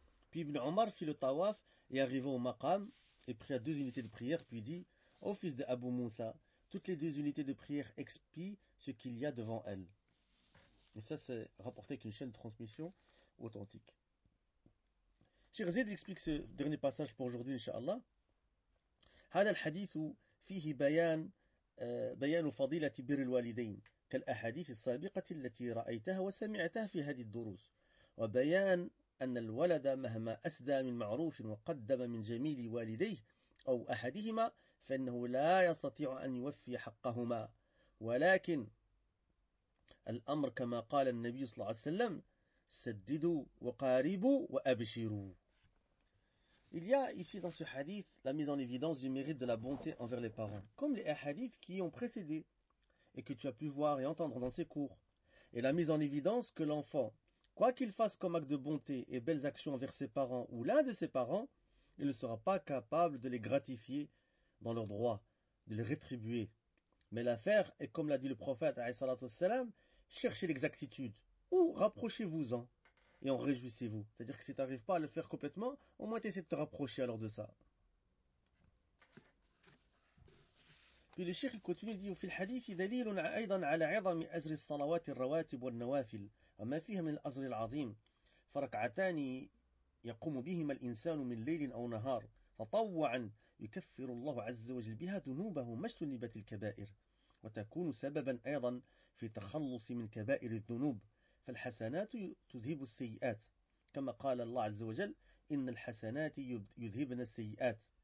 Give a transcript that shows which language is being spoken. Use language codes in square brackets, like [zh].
[fr] Puis Ibn Omar fit le tawaf et arriva au maqam et pria deux unités de prière, puis dit, ô fils de Abu Moussa, toutes les deux unités de prière expient ce qu'il y a devant elles. Et ça, c'est rapporté avec une chaîne de transmission authentique. Cheikh Zayd explique ce dernier passage pour aujourd'hui, Inch'Allah. [ar] هذا الحديث فيه بيان فضيلة بر الوالدين كالأحاديث السابقة التي رأيتها وسمعتها في هذه الدروس وبيان أن الولد مهما أسدى من معروف وقدم من جميل والديه أو أحدهما فإنه لا يستطيع أن يوفي حقهما ولكن الأمر كما قال النبي صلى الله عليه وسلم سددوا وقاربوا وأبشروا. [fr] Il y a ici dans ce hadith la mise en évidence du mérite de la bonté envers les parents, comme les hadiths qui y ont précédé et que tu as pu voir et entendre dans ces cours. Et la mise en évidence que l'enfant, quoi qu'il fasse comme acte de bonté et belles actions envers ses parents ou l'un de ses parents, il ne sera pas capable de les gratifier dans leurs droits, de les rétribuer. Mais l'affaire est, comme l'a dit le prophète, cherchez l'exactitude ou rapprochez-vous-en. Et en réjouissez-vous. C'est-à-dire que si tu n'arrives pas à le faire complètement, au moins tu essaies de te rapprocher alors de ça. Puis le cheikh continue de dire [ar] في الحديث دليل أيضا على عظم أجر الصلوات الرواتب والنوافل وما فيها من الأجر العظيم فركعتان يقوم بهما الإنسان من ليل أو نهار فطوعا يكفر الله عز وجل بها ذنوبه ما اجتنبت الكبائر وتكون سببا أيضا في التخلص من كبائر الذنوب فالحسنات تذهب السيئات كما قال الله عز وجل إن الحسنات يذهبن السيئات